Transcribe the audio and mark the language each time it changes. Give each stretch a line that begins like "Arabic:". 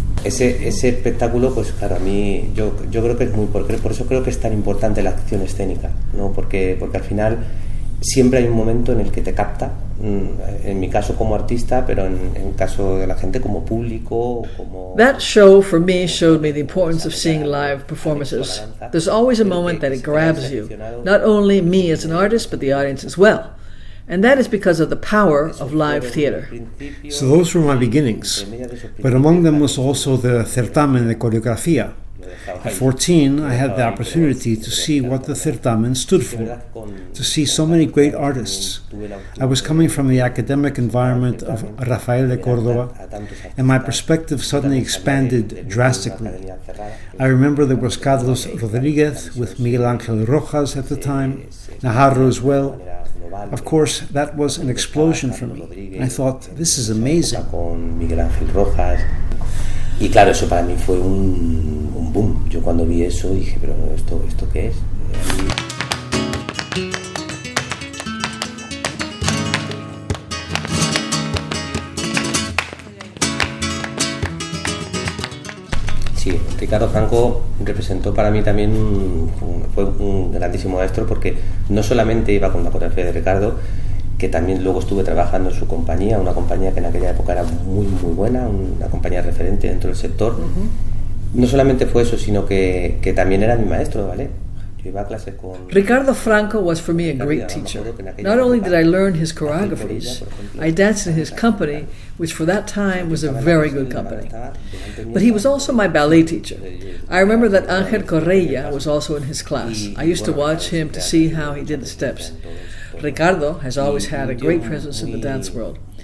Spanish: Ese espectáculo, pues claro, a mí, yo creo que es por eso creo que es tan importante la acción escénica, ¿no? Porque al final siempre hay un momento en el que te capta, en mi caso como artista, pero en caso de la gente como público, como...
English: That show for me showed me the importance of seeing live performances. There's always a moment that it grabs you, not only me as an artist, but the audience as well. And that is because of the power of live theater. So those were my beginnings, but among them was also the Certamen de Coreografía. At 14, I had the opportunity to see what the Certamen stood for, to see so many great artists. I was coming from the academic environment of Rafael de Córdoba, and my perspective suddenly expanded drastically. I remember there was Carlos Rodríguez with Miguel Ángel Rojas at the time, Najarro as well. Of course, that was an explosion for me. I thought, this is amazing.
Spanish: Con Miguel Ángel Rojas. Y claro, eso para mí fue un boom. Yo cuando vi eso dije, pero ¿esto qué es? Sí, Ricardo Franco representó para mí también, fue un grandísimo maestro, porque no solamente iba con la coreografía de Ricardo, que también luego estuve trabajando en su compañía, una compañía que en aquella época era muy muy buena, una compañía referente dentro del sector. No solamente fue eso, sino que también era mi maestro, ¿vale? Yo iba a clase con...
English: Ricardo Franco was for me a great teacher. Not only did I learn his choreographies, I danced in his company, which for that time was a very good company. But he was also my ballet teacher. I remember that Ángel Correia was also in his class. I used to watch him to see how he did the steps. Ricardo has always had a great presence in the dance world.